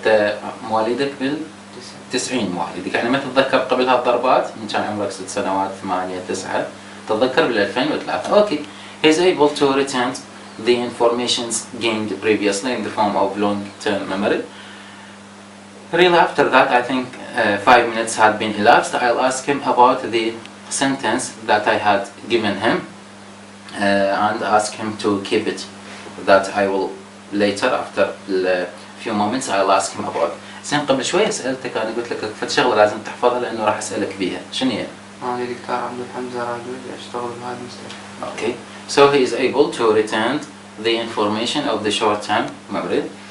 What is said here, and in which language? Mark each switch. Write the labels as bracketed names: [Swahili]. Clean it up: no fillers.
[Arabic] انت مواليدك بال90 مواليدك، يعني ما تتذكر قبل هالضربات من كان عمرك 6 سنوات 8 9، تتذكر بال 2003. [English] Okay. He is able to retain the informations gained previously in the form of long-term memory. Really, after that, I think 5 minutes had been elapsed. I'll ask him about the sentence that I had given him and ask him to keep it. That I will later, after a few moments, I'll ask him about. [Arabic] زين، قبل شوية سألتك، أنا قلت لك فد شغلة لازم تحفظها لأنه راح أسألك بيها. شنو هي؟ أنا دكتور عبد الحمزة راجوج أشتغل بهذا المستشفى. [English] Okay, so he is able to retain the information of the short-term memory.